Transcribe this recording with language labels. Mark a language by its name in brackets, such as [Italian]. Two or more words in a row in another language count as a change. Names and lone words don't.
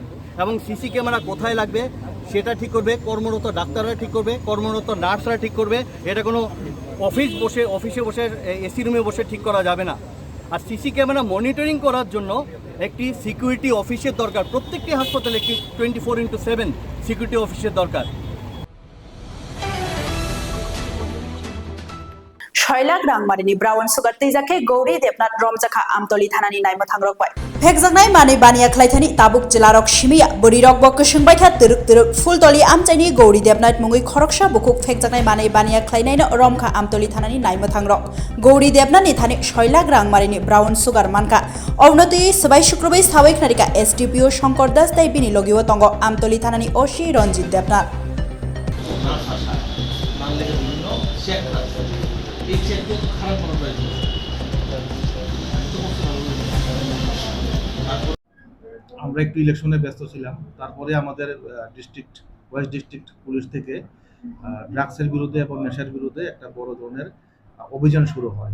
[Bangla] এবং [English] CC camera [Bangla] কোথায় লাগবে সেটা ঠিক করবে কর্মরত ডাক্তাররা, ঠিক করবে কর্মরত নার্সরা, ঠিক করবে। এটা কোনো অফিসে বসে এসি রুমে বসে ঠিক করা যাবে না। আর [English] CC camera monitoring [Bangla] করার জন্য একটি সিকিউরিটি অফিসের দরকার, প্রত্যেকটি হাসপাতালে একটি 24/7 সিকিউরিটি অফিসের দরকার। [Kok Borok] Shoilak Rangmarini [English] Brown Sugar [Kok Borok] Tijake Gori Debnat Romjaka Amtoli Thanani Naima Thangrokbai. Phekjaknai mani baniya khlaithani Tabuk Jilarok Shimiya Burirok Bok Shungbaikha Turuk Fultoli Amchaini Gori Debnat Mungui Khoroksha Bukuk Phekjaknai mani baniya khlainaino Romkha Amtoli Thanani Naima Thangrok. Gori Debnani Thani Shoilak Rangmarini [English] Brown Sugar [Kok Borok] Manka Ovnoti Sabai Shukrobai Sawai Knarika SDPO Shankar Das Tai Bini Logio Tongo Amtoli Thanani Oshi Ronjit Debnat. [Bangla] আমরা একটু ইলেকশনে ব্যস্ত ছিলাম, তারপরে আমাদের [English] West District Police [Bangla] থেকে ড্রাগসের বিরুদ্ধে এবং নেশার বিরুদ্ধে একটা বড় ধরনের অভিযান শুরু হয়।